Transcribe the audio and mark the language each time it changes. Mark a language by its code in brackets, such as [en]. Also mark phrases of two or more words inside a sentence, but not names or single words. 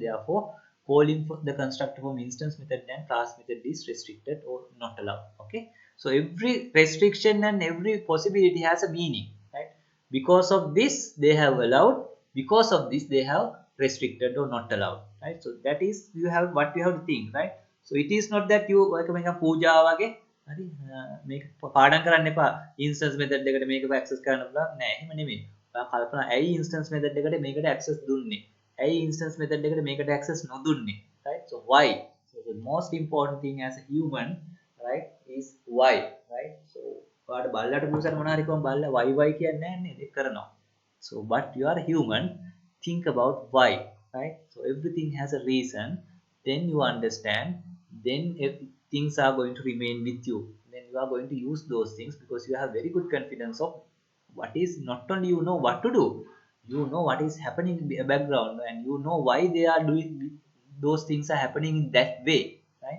[en] Therefore, calling for the constructor from instance method and class method is restricted or not allowed. Okay. So every restriction and every possibility has a meaning, right? Because of this they have allowed, because of this they have restricted or not allowed, right? So that is you have what you have to think, right? So it is not that you like [si] මේක පූජාව වගේ හරි මේක පාඩම් කරන්න එපා [en] instance method [si] එකට මේක access කරන්න පුළුවන් නෑ එහෙම නෙමෙයි. ඔයා කල්පනා ඇයි [en] instance method [si] එකට මේකට access දුන්නේ? ඇයි [en] instance method [si] එකට මේකට access නොදුන්නේ? [en] Right? So why? So the most important thing as a human, right, is why, right? [si] So ඔයාට බල්ලට පුරුසට මොනවා හරි කොහොම බල්ලා why කියන්නේ නැහැ නේද? ඒක කරනවා. [en] So but you are a human, think about why, right? So everything has a reason, then you understand, then if things are going to remain with you, then you are going to use those things because you have very good confidence of what is, not only you know what to do, you know what is happening in the background and you know why they are doing those things are happening in that way, right?